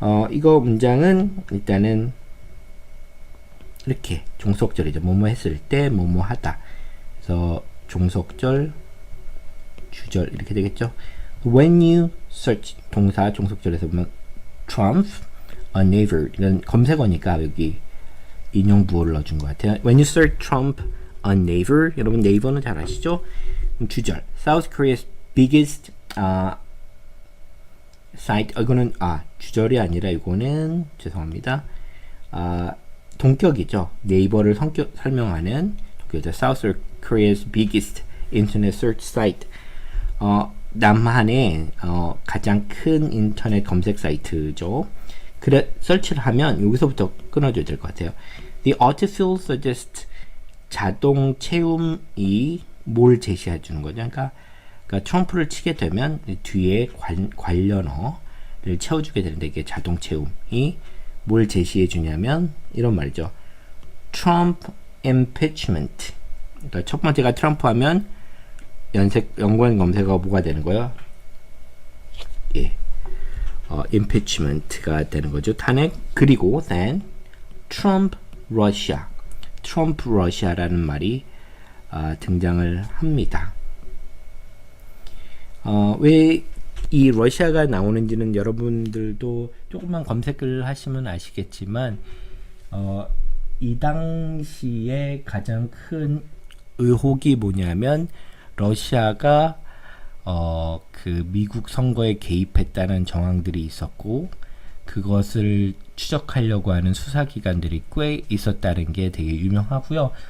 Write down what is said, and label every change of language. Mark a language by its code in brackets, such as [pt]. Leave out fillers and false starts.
[ko] 이거 문장은 일단은 이렇게 종속절이죠. 뭐뭐 했을 때 뭐뭐 하다. 그래서 종속절, 주절 이렇게 되겠죠. [en] When you search [ko] 동사 종속절에서 보면 [en] Trump on Naver [ko] 이건 검색어니까 여기 인용 부호를 넣어준 것 같아요. [en] When you search Trump on Naver [ko] 여러분 네이버는 잘 아시죠? 주절 [en] South Korea's biggest site [ko] 이거는 주절이 아니라 이거는 죄송합니다. 동격이죠. 네이버를 설명하는 동격이죠. [en] South Korea's biggest internet search site. [ko] 남한의 가장 큰 인터넷 검색 사이트죠. 그래 설치를 하면 여기서부터 끊어줘야 될 것 같아요. [en] The autofill suggests [ko] 자동 채움이 뭘 제시해 주는 거죠. 그러니까 트럼프를 치게 되면 뒤에 관련어를 채워주게 되는데 이게 자동 채움이 뭘 제시해 주냐면 이런 말이죠. [en] Trump impeachment. [ko] 그러니까 첫 번째가 트럼프 하면 연관 검색어가 뭐가 되는 거예요? impeachment가 되는 거죠. 탄핵. 그리고 [en] then Trump Russia. [ko] Trump Russia라는 말이 등장을 합니다. 왜 이 러시아가 나오는지는 여러분들도 조금만 검색을 하시면 아시겠지만 이 당시에 가장 큰 의혹이 뭐냐면 러시아가 그 미국 선거에 개입했다는 정황들이 있었고 그것을 추적하려고 하는 수사기관들이 꽤 있었다는 게 되게 유명하고요.